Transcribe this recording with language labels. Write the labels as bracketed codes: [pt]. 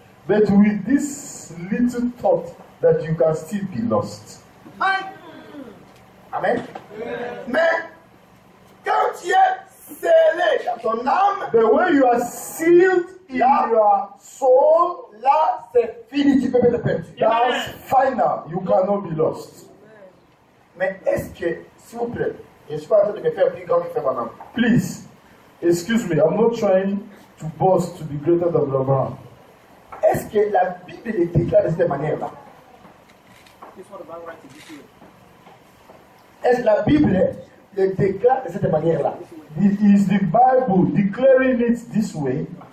[en] But with this little thought that you can still be lost. Amen. [fr] Mais quand tu es scellé dans ton âme, [en] But when you are sealed in your soul, [fr] là c'est fini, tu peux pas te perdre. [en] that's final. You cannot be lost. [fr] Mais est-ce que, s'il vous plaît, je ne suis pas en train de me faire plus grand que Frère Branham. [en] Please, excuse me, I'm not trying to boast to be greater than Abraham. [fr] Est-ce que la Bible le déclare de cette manière-là? Est-ce que la Bible le déclare de cette manière-là? [en] Is the Bible declaring it this way?